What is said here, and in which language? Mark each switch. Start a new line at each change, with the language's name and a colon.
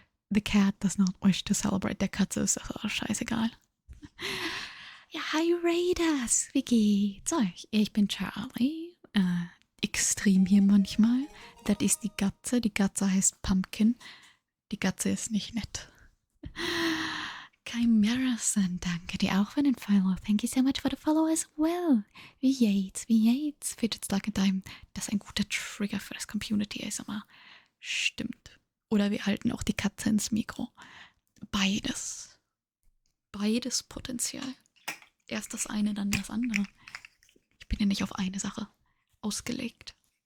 English: The cat does not wish to celebrate.
German: Der Katze ist scheißegal. Ja, hi Raiders. Wie geht's euch? Ich bin Charlie. Extrem hier manchmal. Das ist die Katze. Die Katze heißt Pumpkin. Die Katze ist nicht nett. Chimerason, danke dir auch für den Follow.
English: Thank you so much for the follow as well.
German: Wie geht's? Fidget Slug in Time. Das ist ein guter Trigger für das Community ASMR. Stimmt. Oder wir halten auch die Katze ins Mikro. Beides. Beides Potenzial. Erst das eine, dann das andere. Ich bin ja nicht auf eine Sache ausgelegt.